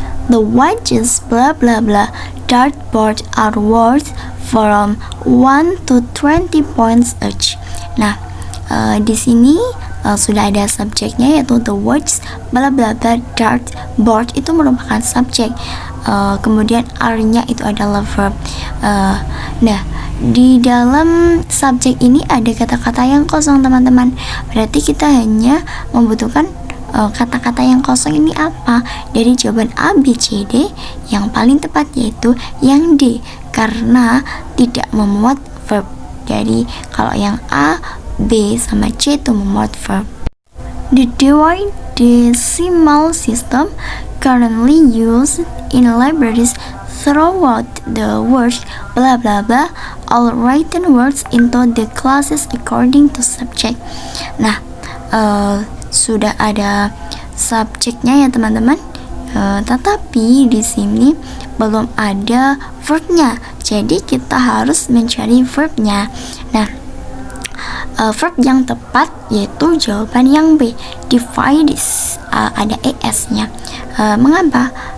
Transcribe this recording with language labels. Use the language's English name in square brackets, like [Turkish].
[English] The wedges bla bla bla dartboard are worth from 1 to 20 points each. [Indonesian] Nah, di sini sudah ada subjeknya yaitu [English] the words bla bla bla dartboard [Indonesian] itu merupakan subjek, kemudian R-nya itu adalah verb. Nah, di dalam subjek ini ada kata-kata yang kosong teman-teman, berarti kita hanya membutuhkan kata-kata yang kosong ini apa dari jawaban A, B, C, D. Yang paling tepat yaitu yang D karena tidak memuat verb. Jadi kalau yang A, B, sama C itu memuat verb. [English] The divide decimal system currently used in libraries throughout the world blah blah blah all written words into the classes according to subject. [Indonesian] Nah, sudah ada subjeknya ya teman-teman. Tetapi di sini belum ada verbnya, jadi kita harus mencari verbnya. Nah, verb yang tepat yaitu jawaban yang B, divides, ada es-nya. Mengapa?